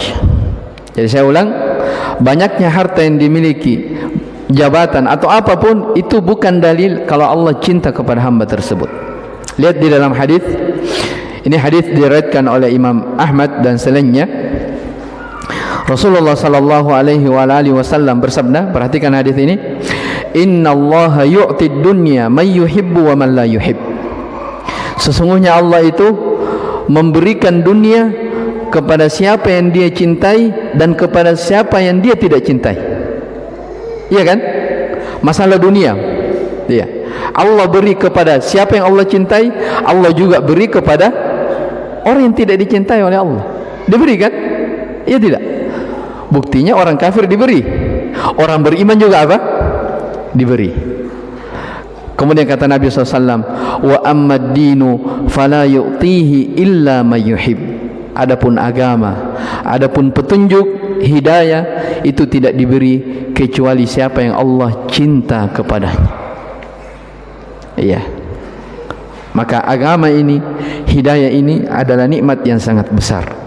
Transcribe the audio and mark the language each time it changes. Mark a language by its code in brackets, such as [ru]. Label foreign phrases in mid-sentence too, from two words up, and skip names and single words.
[id] Jadi saya ulang, banyaknya harta yang dimiliki, jabatan atau apapun, itu bukan dalil kalau Allah cinta kepada hamba tersebut. Lihat di dalam hadis. Ini hadis diriwayatkan oleh Imam Ahmad dan selainnya. Rasulullah [ar] صلى الله عليه وسلم [id] bersabda, perhatikan hadis ini, [ar] "إن الله يعطي الدنيا من يحب ومن لا يحب." [id] Sesungguhnya Allah itu memberikan dunia kepada siapa yang dia cintai dan kepada siapa yang dia tidak cintai. Iya kan? Masalah dunia. Iya. Allah beri kepada siapa yang Allah cintai, Allah juga beri kepada orang yang tidak dicintai oleh Allah. Diberi kan? Iya tidak? Buktinya orang kafir diberi, orang beriman juga apa? Diberi. Kemudian kata Nabi SAW, [ar] وأما الدين فلا يعطيه إلا من يحب. [id] Adapun agama, adapun petunjuk, hidayah, itu tidak diberi kecuali siapa yang Allah cinta kepadanya. Iya. Maka agama ini, hidayah ini adalah nikmat yang sangat besar.